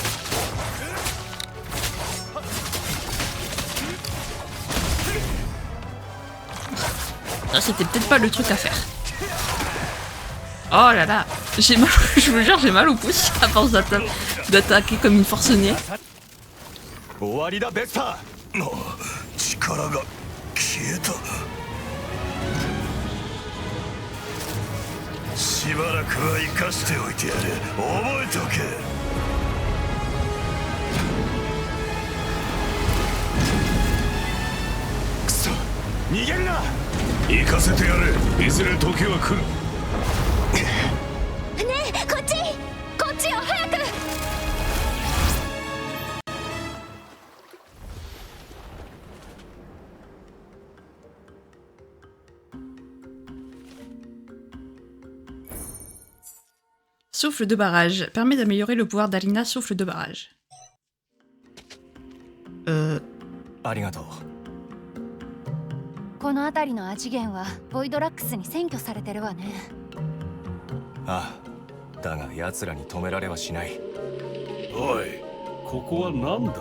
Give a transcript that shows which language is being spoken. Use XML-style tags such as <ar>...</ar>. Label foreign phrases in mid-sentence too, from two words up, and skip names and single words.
<fr>Ça c'était peut-être pas le truc à faire. Oh là là, j'ai mal, je vous jure j'ai mal au pouce à force d'attaquer comme une forcenée.</fr> <ja>しばらくは生かしておいてやれ覚えておけ Ok, 逃げるな。行かせてやれ。いずれ時は来る。ねえ、こっちよ、早く。</ja> <fr>Souffle de barrage permet d'améliorer le pouvoir d'Alina. Souffle de barrage.</fr> <ja>ありがとう。この辺りのアジゲンはボイドラックスに占拠されてるわね。ああ、だが奴らに止められはしない。おい、ここは何だ。</ja>